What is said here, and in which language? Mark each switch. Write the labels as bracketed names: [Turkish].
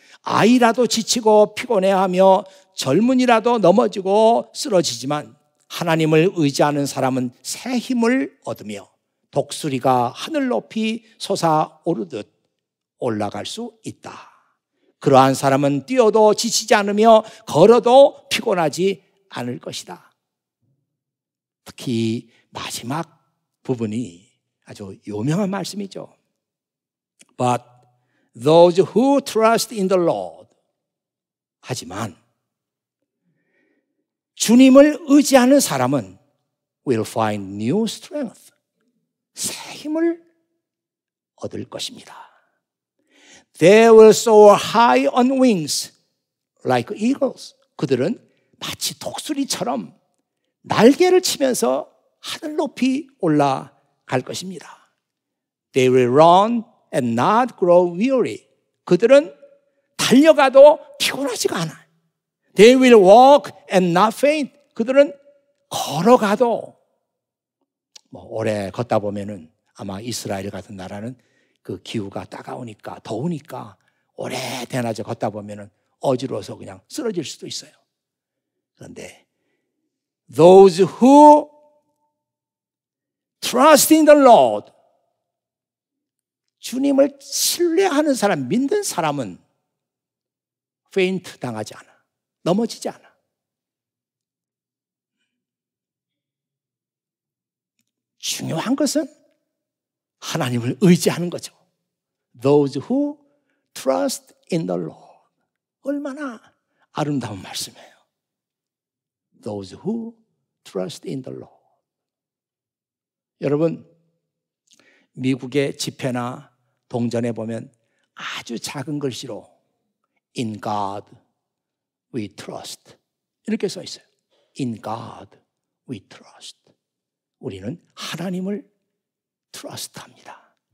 [Korean] 아이라도 지치고 피곤해하며 젊은이라도 넘어지고 쓰러지지만 하나님을 의지하는 사람은 새 힘을 얻으며 독수리가 하늘 높이 솟아오르듯 올라갈 수 있다. 그러한 사람은 뛰어도 지치지 않으며 걸어도 피곤하지 않을 것이다. 특히 마지막 부분이 아주 유명한 말씀이죠. [English] But those who trust in the Lord. [Korean] 하지만 주님을 의지하는 사람은 [English] will find new strength. [Korean] 새 힘을 얻을 것입니다. [English] They will soar high on wings like eagles. [Korean] 그들은 마치 독수리처럼 날개를 치면서 하늘 높이 올라갈 것입니다. [English] They will run and not grow weary. [Korean] 그들은 달려가도 피곤하지가 않아요. [English] They will walk and not faint. [Korean] 그들은 걸어가도 오래 걷다 보면은 아마 이스라엘 같은 나라는 그 기후가 따가우니까 더우니까 오래 대낮에 걷다 보면은 어지러워서 그냥 쓰러질 수도 있어요. 그런데 [English] those who trust in the Lord, [Korean] 주님을 신뢰하는 사람, 믿는 사람은 페인트 당하지 않아. 넘어지지 않아. 중요한 것은 하나님을 의지하는 거죠. [English] Those who trust in the Lord. [Korean] 얼마나 아름다운 말씀이에요. [English] Those who trust in the Lord. [Korean] 여러분, 미국의 집회나 동전에 보면 아주 작은 글씨로 [English] In God we trust [Korean] 이렇게 써 있어요. [English] In God we trust. [Korean] 우리는 하나님을 트러스트합니다.